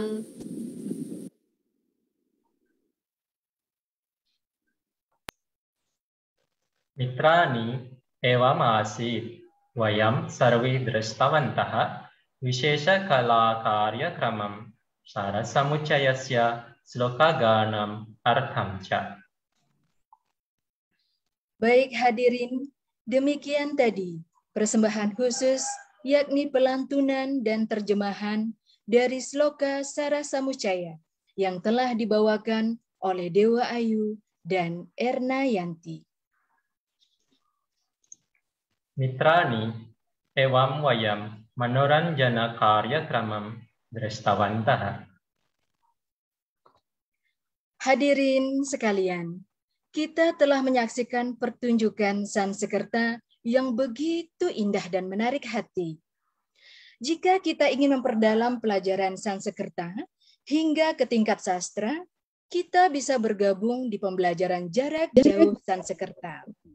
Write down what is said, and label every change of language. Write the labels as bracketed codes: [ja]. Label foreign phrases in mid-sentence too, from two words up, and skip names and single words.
[sa] मित्राणि, एवमासीत् वयं सर्वे दृष्टवन्तः विशेषकलाकार्यक्रमं सारसमुच्चयस्य श्लोकगानम् अर्थं च। [id] Baik hadirin, demikian tadi persembahan khusus yakni pelantunan dan terjemahan dari Sloka Sarasamucaya yang telah dibawakan oleh Dewa Ayu dan Erna Yanti. [sa] मित्राणि, एवं वयं मनोरञ्जनकार्यक्रमं दृष्टवन्तः। [id] Hadirin sekalian, kita telah menyaksikan pertunjukan Sansekerta yang begitu indah dan menarik hati. Jika kita ingin memperdalam pelajaran Sansekerta hingga ke tingkat sastra, kita bisa bergabung di pembelajaran jarak jauh Sansekerta.